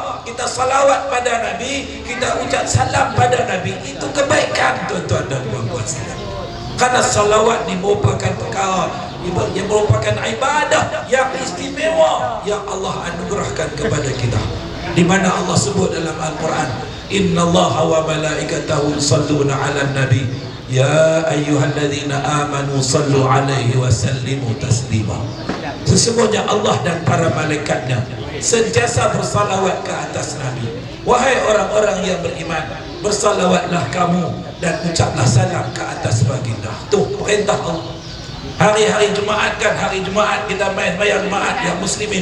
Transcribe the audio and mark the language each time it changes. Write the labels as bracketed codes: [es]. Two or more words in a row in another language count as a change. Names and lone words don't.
[ms] Kita salawat pada Nabi, kita ucap salam pada Nabi. Itu kebaikan, tuan-tuan dan puan-puan sekalian. Karena salawat ni merupakan perkara yang merupakan ibadah yang istimewa yang Allah anugerahkan kepada kita, di mana Allah sebut dalam Al-Quran, [ar] إن الله وملائكته يصلون على النبي يا أيها الذين آمنوا صلوا عليه وسلموا تسليما. [ms] Sesungguhnya Allah dan para malaikatnya sentiasa bersalawat ke atas Nabi. Wahai orang-orang yang beriman, bersalawatlah kamu dan ucaplah salam ke atas baginda. Tuh perintah Allah. Hari-hari Jumaat kan, hari Jumaat kita main bayar Jumaat yang muslimin.